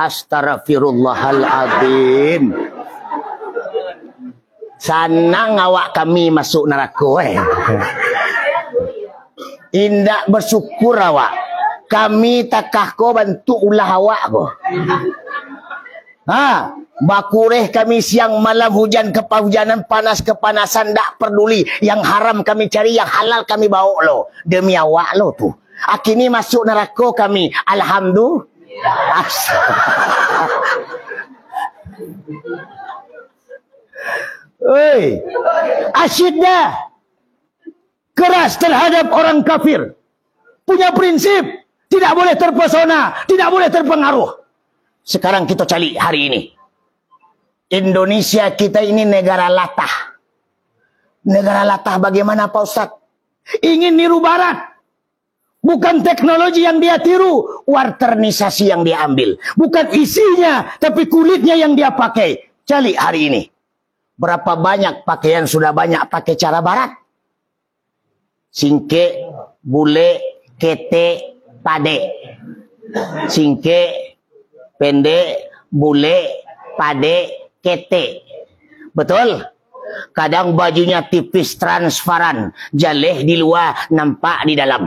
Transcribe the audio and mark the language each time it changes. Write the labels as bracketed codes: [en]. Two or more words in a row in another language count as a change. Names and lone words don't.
[min] Astaghfirullahaladzim. Sanang awak kami masuk neraka. Indak bersyukur awak. Kami takah ko bantu ulah awak ko. Ha, bakureh kami siang malam, [id] hujan kehujanan, panas kepanasan, tak peduli. [min] Yang haram kami cari, yang halal kami bawa lo. Demi awak lo tu. Akini masuk neraka kami. [id] Alhamdulillah. Oi, asyiddah. Keras terhadap orang kafir. Punya prinsip. Tidak boleh terpesona. Tidak boleh terpengaruh. Sekarang kita cari hari ini. Indonesia kita ini negara latah. Negara latah bagaimana Pak Ustaz? Ingin niru barat. Bukan teknologi yang dia tiru. Warternisasi yang dia ambil. Bukan isinya. Tapi kulitnya yang dia pakai. Cari hari ini. Berapa banyak pakaian sudah banyak pakai cara barat? [min] Singke, bule, kete, pade. Singke, pendek, bule, pade, kete. [id] Betul? Kadang bajunya tipis transparan, [min] jaleh di luar, [id] nampak di dalam.